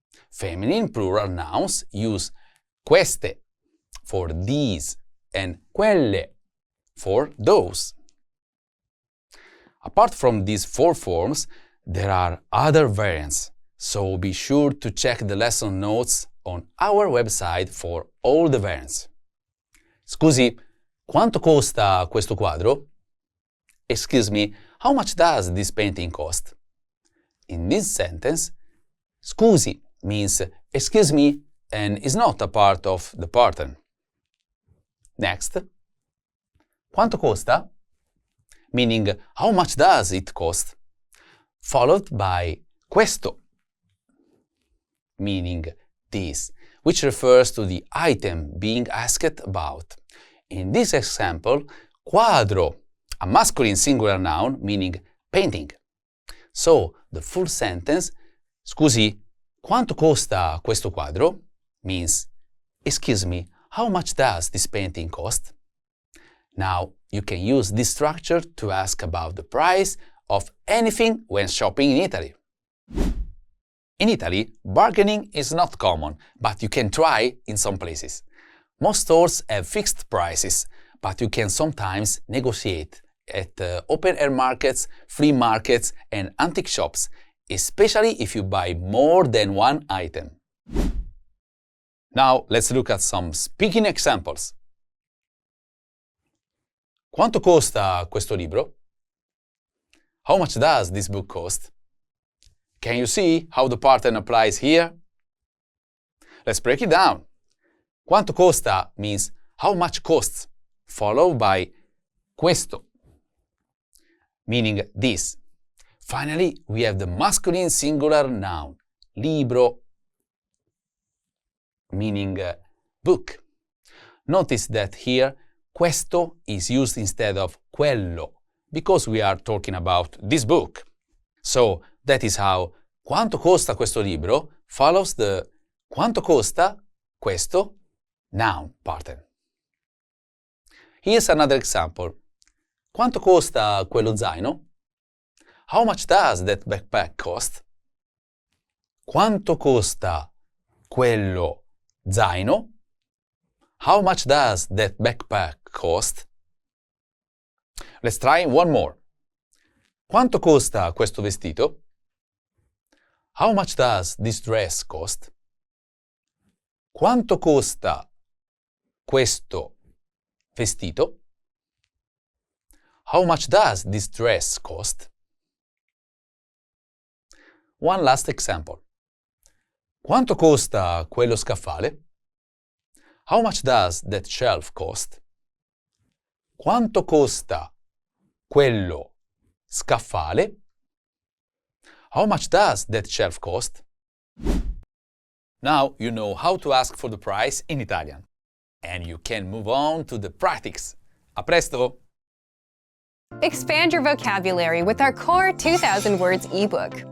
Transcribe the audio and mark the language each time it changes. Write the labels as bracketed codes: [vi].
[en] Feminine plural nouns use queste for these and quelle for those. Apart from these four forms, there are other variants, so be sure to check the lesson notes on our website for all the variants. [it] Scusi, quanto costa questo quadro? [en] Excuse me, how much does this painting cost? In this sentence, scusi means excuse me and is not a part of the pattern. Next, [it] quanto costa? [en] Meaning how much does it cost? Followed by questo, meaning this, which refers to the item being asked about. In this example, quadro, a masculine singular noun meaning painting. So, the full sentence, [it] scusi, quanto costa questo quadro? [en] Means, excuse me, how much does this painting cost? Now, you can use this structure to ask about the price of anything when shopping in Italy. In Italy, bargaining is not common, but you can try in some places. Most stores have fixed prices, but you can sometimes negotiate at open-air markets, flea markets and antique shops, especially if you buy more than one item. Now, let's look at some speaking examples. [it] Quanto costa questo libro? [en] How much does this book cost? Can you see how the pattern applies here? Let's break it down. [it] Quanto costa [en] means how much costs, followed by questo, meaning this. Finally, we have the masculine singular noun, libro, meaning book. Notice that here, questo is used instead of quello, because we are talking about this book. So, that is how [it] quanto costa questo libro [en] follows the [it] quanto costa questo [en] noun pattern. Here's another example. [it] Quanto costa quello zaino? [en] How much does that backpack cost? [it] Quanto costa quello zaino? [en] How much does that backpack cost? Let's try one more. [it] Quanto costa questo vestito? [en] How much does this dress cost? [it] Quanto costa questo vestito? [en] How much does this dress cost? One last example. [it] Quanto costa quello scaffale? [en] How much does that shelf cost? [it] Quanto costa quello scaffale? [en] How much does that shelf cost? Now you know how to ask for the price in Italian. And you can move on to the practice. [it] A presto! [en] Expand your vocabulary with our core 2,000 words ebook.